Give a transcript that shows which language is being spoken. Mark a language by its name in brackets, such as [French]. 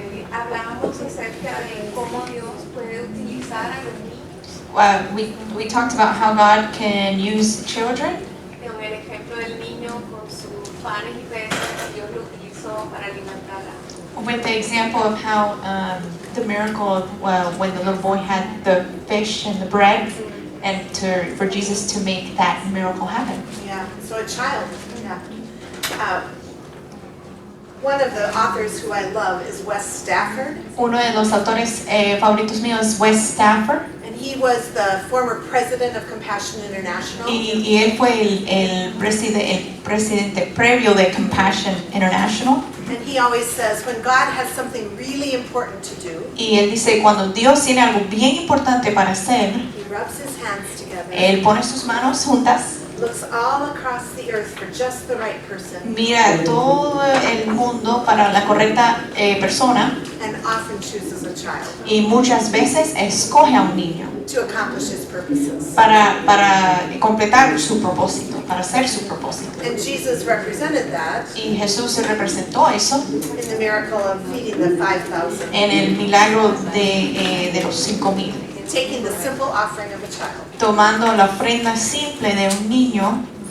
[Spanish] Hablábamos acerca de cómo Dios puede utilizar a los niños. [English] We talked about how God can use children. [Spanish] En el ejemplo del niño con sus panes y peces, Dios lo utilizó para alimentarla. [English] With the example of how the miracle of when the little boy had the fish and the bread, and for Jesus to make that miracle happen. Yeah, so a child. Yeah. One of the authors who I love is Wes Stafford. [Spanish] Uno de los autores favoritos míos es Wes Stafford. [English] And he was the former president of Compassion International. [Spanish] Y él fue el presidente previo de Compassion International. [English] And he always says when God has something really important to do, [Spanish] Y él dice cuando Dios tiene algo bien importante para hacer, [English] he rubs his hands together, [Spanish] él pone sus manos juntas, [English] looks all across the earth for just the right person, [Spanish] mira todo el mundo para la correcta persona, [English] and often chooses a child [Spanish] y muchas veces escoge a un niño [English] to accomplish his purposes. [Spanish] para completar su propósito, para hacer su propósito. [English] And Jesus represented that [Spanish] Y Jesús representó eso [English] in the miracle of feeding the 5,000, [Spanish] en el milagro de los 5,000, [English] taking the simple offering of a child, [Spanish] tomando la ofrenda simple de un niño